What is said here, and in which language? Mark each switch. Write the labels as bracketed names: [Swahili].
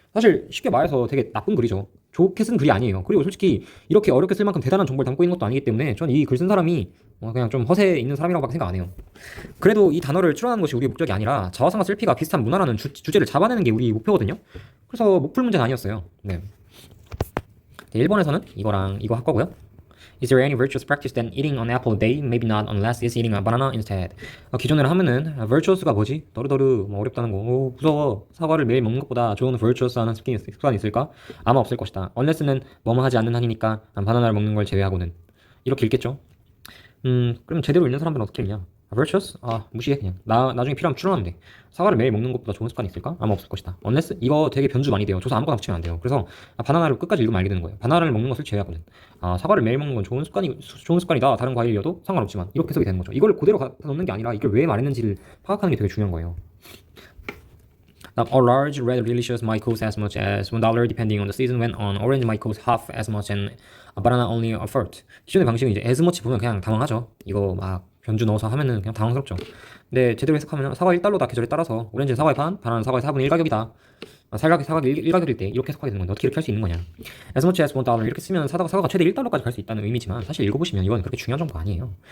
[Korean] 사실 쉽게 말해서 되게 나쁜 글이죠. 좋게 쓴 글이 아니에요. 그리고 솔직히 이렇게 어렵게 쓸 만큼 대단한 정보를 담고 있는 것도 아니기 때문에 전 이 글 쓴 사람이 그냥 좀 허세 있는 사람이라고밖에 생각 안 해요. 그래도 이 단어를 추론하는 것이 우리의 목적이 아니라 자화상과 셀피가 비슷한 문화라는 주제를 잡아내는 게 우리 목표거든요. 그래서 목풀 문제는 아니었어요. 네. 1번에서는 이거랑 이거 할 거고요. [English] Is there any virtuous practice than eating an apple a day? Maybe not unless it's eating a banana instead. [Korean] 기존에는 하면은 virtuous가 뭐지? 너르너르 어렵다는 거. 무서워. 사과를 매일 먹는 것보다 좋은 virtuous하는 습관이 있을까? 아마 없을 것이다. unless는 뭐뭐 하지 않는 한이니까 바나나를 먹는 걸 제외하고는. 이렇게 읽겠죠? 그럼 제대로 읽는 사람들은 어떻게 읽냐? virtuous? 무시해 그냥. 나중에 필요하면 추론하면 돼. 사과를 매일 먹는 것보다 좋은 습관이 있을까? 아마 없을 것이다. unless 이거 되게 변주 많이 돼요. 조사 아무거나 붙이면 안 돼요. 그래서 바나나를 끝까지 읽으면 알게 되는 거예요. 바나나를 먹는 것을 제외하고는. 사과를 매일 먹는 건 좋은 습관이다. 다른 과일이어도 상관없지만 이렇게 해석이 되는 거죠. 이걸 그대로 갖다 놓는 게 아니라 이걸 왜 말했는지를 파악하는 게 되게 중요한 거예요. [English] A large red delicious might cost as much as $1 depending on the season, when an orange might cost half as much and a banana only a third. [Korean] 기존의 방식은 이제 as much 보면 그냥 당황하죠. 이거 막 변주 넣어서 하면은 그냥 당황스럽죠. 근데 제대로 해석하면 사과 1달러다 계절에 따라서 오렌지는 사과의 반, 바나나는 사과의 4분의 1 가격이다. 사과가 1 가격일 때 이렇게 해석하게 되는 건데 어떻게 이렇게 할 수 있는 거냐. [English] As much as $1 [Korean] 이렇게 쓰면 사과가 최대 1달러까지 갈 수 있다는 의미지만 사실 읽어보시면 이건 그렇게 중요한 정보가 아니에요.